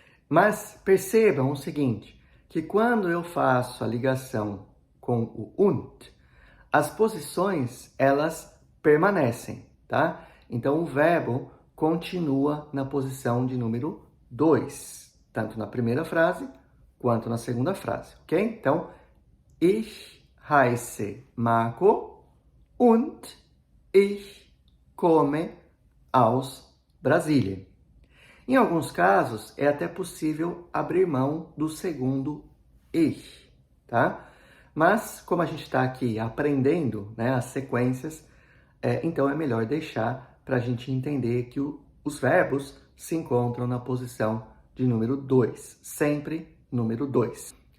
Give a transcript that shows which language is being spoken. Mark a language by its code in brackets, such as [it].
[pt] Mas percebam o seguinte, que quando eu faço a ligação com o und, as posições, elas permanecem, tá? Então, o verbo continua na posição de número 2, tanto na primeira frase quanto na segunda frase, ok? [de] Então, ich heiße Marco und ich komme aus Brasília. [pt] Em alguns casos, é até possível abrir mão do segundo ich, tá? Mas, como a gente está aqui aprendendo, né, as sequências, então é melhor deixar para a gente entender que os verbos se encontram na posição de número 2, sempre número 2.